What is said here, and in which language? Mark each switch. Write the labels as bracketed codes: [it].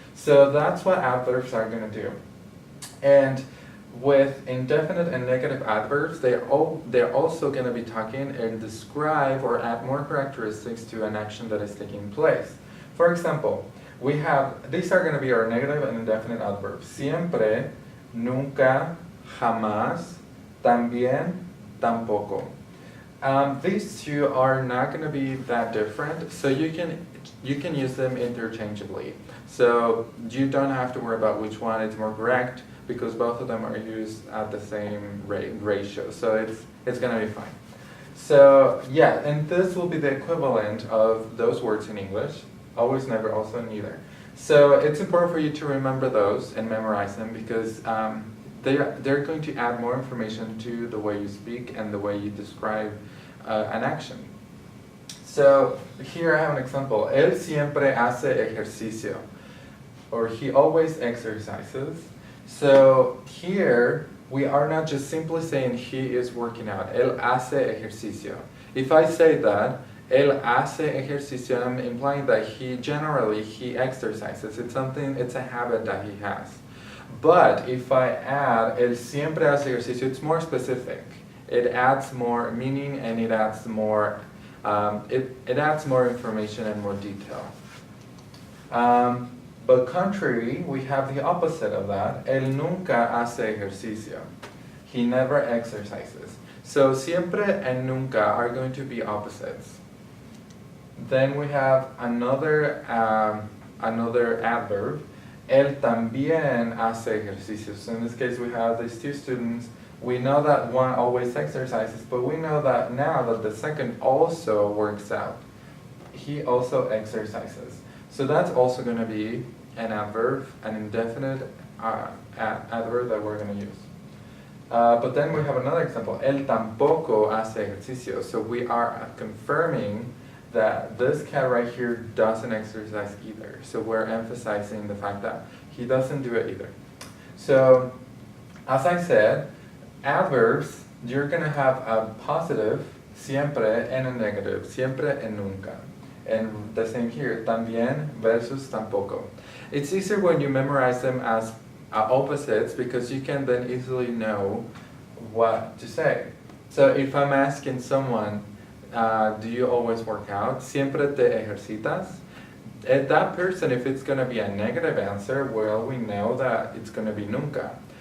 [en] So that's what adverbs are going to do. And with indefinite and negative adverbs, they're also going to be talking and describe or add more characteristics to an action that is taking place. For example, we have, these are going to be our negative and indefinite adverbs. [es] Siempre, nunca, jamás, también, tampoco. [en] These two are not going to be that different, so you can use them interchangeably. So you don't have to worry about which one is more correct, because both of them are used at the same ratio, so it's going to be fine. So yeah, and this will be the equivalent of those words in English, always, never, also, neither. So it's important for you to remember those and memorize them because they're going to add more information to the way you speak and the way you describe an action. So here I have an example. [es] Él siempre hace ejercicio, [en] or he always exercises. So here, we are not just simply saying he is working out. [es] Él hace ejercicio. [en] If I say that, [es] él hace ejercicio, [en] I'm implying that he exercises. It's a habit that he has. But if I add, [es] él siempre hace ejercicio, [en] it's more specific. It adds more meaning and it adds more, it adds more information and more detail. But contrary, we have the opposite of that. [es] Él nunca hace ejercicio. [en] He never exercises. So siempre and nunca are going to be opposites. Then we have another adverb. [es] Él también hace ejercicio. [en] So in this case, we have these two students. We know that one always exercises, but we know that now that the second also works out. He also exercises. So that's also going to be an adverb, an indefinite adverb that we're going to use. But then we have another example. [es] Él tampoco hace ejercicio. [en] So we are confirming that this cat right here doesn't exercise either. So we're emphasizing the fact that he doesn't do it either. So as I said, adverbs, you're going to have a positive, siempre, and a negative, siempre and nunca. And the same here, también versus tampoco. It's easier when you memorize them as opposites because you can then easily know what to say. So if I'm asking someone, do you always work out? [es] Siempre te ejercitas? [en] At that person, if it's going to be a negative answer, well, we know that it's going to be nunca.